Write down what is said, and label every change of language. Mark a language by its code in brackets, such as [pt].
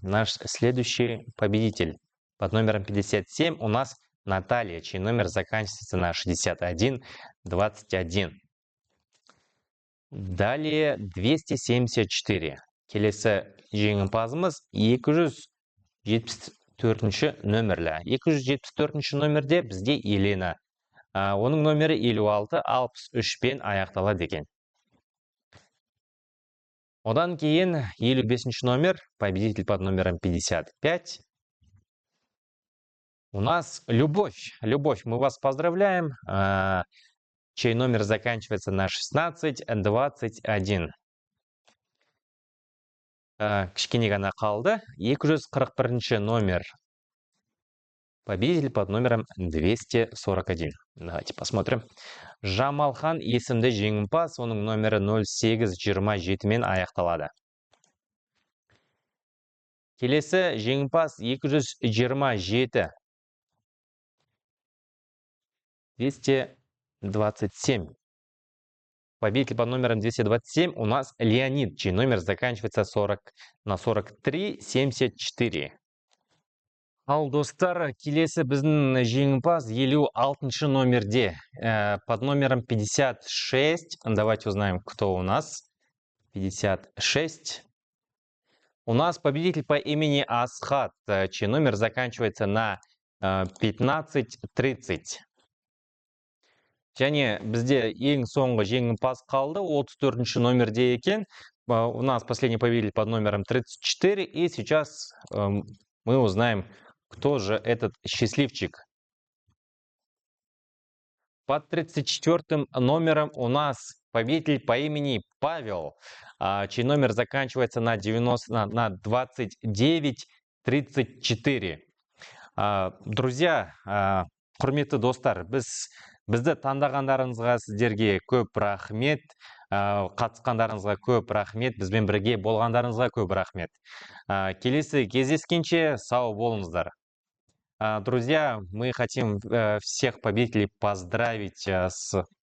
[ru] Наш следующий победитель. Под номером 57 у нас Наталья, чей номер заканчивается на 61-21. Далее 274. [kk] Келесі жеңімпазымыз 274 номерлі. 274 номерде бізде Елена. Оның номері 56-63 пен аяқталады екен. Одан кейін 55 номер, [ru] победитель под номером 55. У нас Любовь. Любовь, мы вас поздравляем. Чей номер заканчивается на 16-21. [kk] Кішкене ғана қалды. 241 номер. [ru] Победитель под номером 241. Давайте посмотрим. [kk] Жамалхан есімді жеңімпаз, оның номері 08-27 мен аяқталады. Келесі жеңімпаз 227. 227. [ru] Победитель под номером 227 у нас Леонид, чей номер заканчивается на 43-74. [kk] Ал достар, келесі біздің жеңімпаз 56 номерде. [ru] Под номером 56. Давайте узнаем, кто у нас. 56. У нас победитель по имени Асхат, чей номер заканчивается на 15-30. [kk] Және бізде ең соңғы жеңімпаз қалды, 34 номерде екен. [ru] У нас последний победитель под номером 34. И сейчас мы узнаем, кто же этот счастливчик. Под 34 номером у нас победитель по имени Павел, чей номер заканчивается на 29-34. Друзья, [kk] құрметті достар, бізді таңдағандарыңызға сіздерге көп рахмет, қатысқандарыңызға көп рахмет, бізбен бірге болғандарыңызға көп рахмет. Келесі кездескенше сау болыңыздар. [ru] Друзья, мы хотим всех победителей поздравить с...